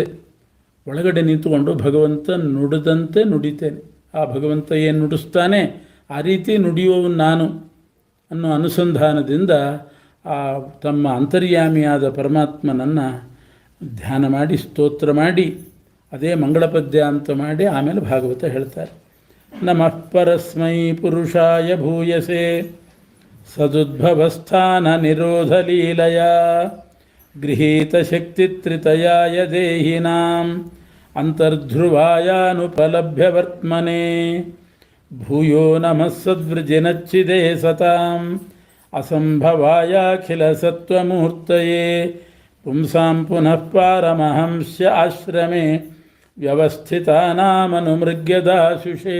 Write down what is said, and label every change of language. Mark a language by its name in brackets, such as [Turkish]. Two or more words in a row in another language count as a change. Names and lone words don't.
[Kannada] ಒಳಗಡೆ ನಿಂತುಕೊಂಡು ಭಗವಂತ ನುಡಿದಂತೆ ನುಡಿತೇನೆ, ಆ ಭಗವಂತ ಏನು ನುಡಿಸ್ತಾನೆ ಆ ರೀತಿ ನುಡಿಯುವವನು ನಾನು ಅನ್ನೋ ಅನುಸಂಧಾನದಿಂದ ಆ ತಮ್ಮ ಅಂತರ್ಯಾಮಿಯಾದ ಪರಮಾತ್ಮನನ್ನು ಧ್ಯಾನ ಮಾಡಿ ಸ್ತೋತ್ರ ಮಾಡಿ ಅದೇ ಮಂಗಳಪದ್ಯ ಅಂತ ಮಾಡಿ ಆಮೇಲೆ ಭಾಗವತ ಹೇಳ್ತಾರೆ. [Sanskrit] ನಮಃ ಪರಸ್ಮೈ ಪುರುಷಾಯ ಭೂಯಸೆ ಸದುದ್ಭವಸ್ಥಾನ ನಿರೋಧ ಲೀಲಯ ಗೃಹೀತ ಶಕ್ತಿತ್ರಿತಯಾಯ ದೇಹಿನಾಂ ಅಂತರ್ಧ್ರುವಾಯಾನುಪಲಭ್ಯ ವರ್ತಮನೆ ಭೂಯೋ ನಮಃ ಸದ್ವೃಜಿನಚ್ಚಿದೇ ಸತಾಂ ಅಸಂಭವಾಯಾಖಿಲ ಸತ್ವಮೂರ್ತಯೇ ಪುಂಸಾಂ ಪುನಃ ಪಾರಮಹಂಸ್ಯ ಆಶ್ರಮೆ ವ್ಯವಸ್ಥಿತಾನಾಮನುಮೃಗ್ಯದಾಶುಷೇ.